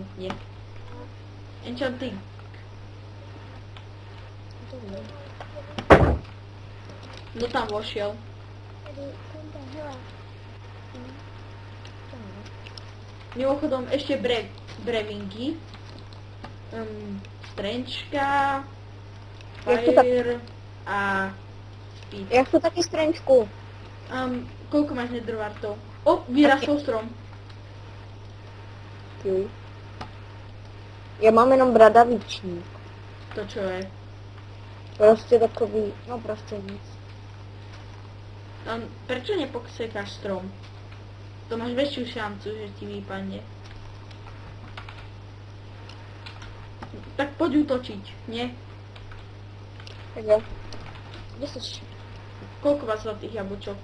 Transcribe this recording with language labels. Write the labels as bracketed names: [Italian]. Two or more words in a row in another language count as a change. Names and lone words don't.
[Slovak] Nie. Enchanting. Kto tam vošiel? Mimochodom ešte brevingy. Strančka, [Czech] Jak to tak- Fire a Speed. Jak to taky strančku? [Slovak] Koľko máš netherwartov? O, vyrastol strom. Juj. [Czech] Já mám jenom bradavičník. [Slovak] To čo je? [Czech] Prostě takový, no prostě nic. [Slovak] Prečo nepoksekáš strom? To máš väčšiu šancu, že ti vypadne. Tak poď útočiť, nie? [Czech] Tak jo. Kde jsi? [Slovak] Koľko máš zlatých jablčok?